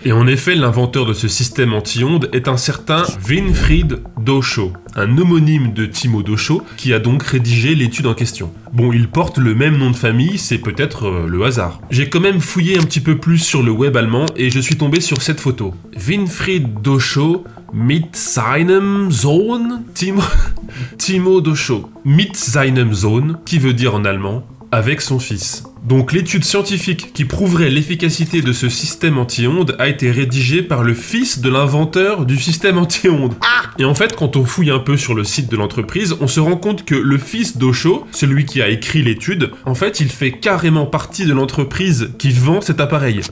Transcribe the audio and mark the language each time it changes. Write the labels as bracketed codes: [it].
[fr] Et en effet, l'inventeur de ce système anti-ondes est un certain Winfried Docho, un homonyme de Timo Docho, qui a donc rédigé l'étude en question. Bon, il porte le même nom de famille, c'est peut-être le hasard. J'ai quand même fouillé un petit peu plus sur le web allemand et je suis tombé sur cette photo. [de] Winfried Docho mit seinem Sohn Timo Docho. Mit seinem Sohn, [fr] qui veut dire en allemand avec son fils. Donc l'étude scientifique qui prouverait l'efficacité de ce système anti-ondes a été rédigée par le fils de l'inventeur du système anti-ondes. Et en fait, quand on fouille un peu sur le site de l'entreprise, on se rend compte que le fils d'Ocho, celui qui a écrit l'étude, en fait, il fait carrément partie de l'entreprise qui vend cet appareil.